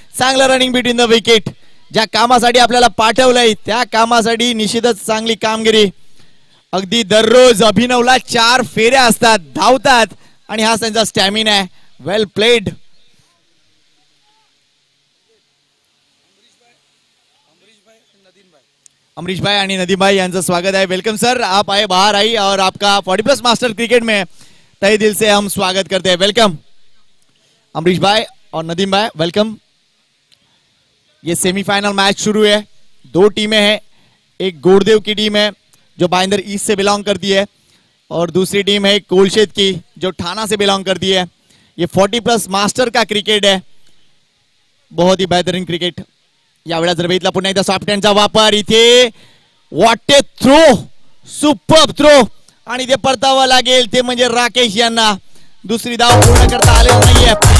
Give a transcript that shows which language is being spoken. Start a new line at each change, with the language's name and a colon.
Marathi: चांगलं running between the wicket. ज्या कामासाठी आपल्याला पाठवलंय त्या कामासाठी निश्चितच चांगली कामगिरी. अगदी दररोज अभिनवला 4 फेऱ्या असतात, धावतात आणि हा त्यांचा स्टॅमिना आहे.
English: Well played.
Marathi: अमरीश भाई आणि नदीम भाई यांचं स्वागत है.
Hindi: वेलकम सर, आप आए बाहर आई और आपका 40+ मास्टर क्रिकेट में तहे दिल से हम स्वागत करते हैं. वेलकम अमरीश भाई और नदीम भाई, वेलकम. ये सेमीफाइनल मैच शुरू है. 2 टीमें हैं. एक गोड़देव की टीम है जो भाईंदर ईस्ट से बिलोंग करती है और दूसरी टीम है कोलशेत की जो ठाणा से बिलोंग करती है. ये 40+ मास्टर का क्रिकेट है. बहुत ही बेहतरीन क्रिकेट.
Marathi: यावेळेला जर बघितला पुन्हा एकदा सॉफ्ट हँडचा वापर. इथे
English: what a throw, superb throw
Marathi: आणि ते परतावा लागेल ते म्हणजे राकेश यांना. दुसरी धाव पूर्ण करता आलेली नाहीये.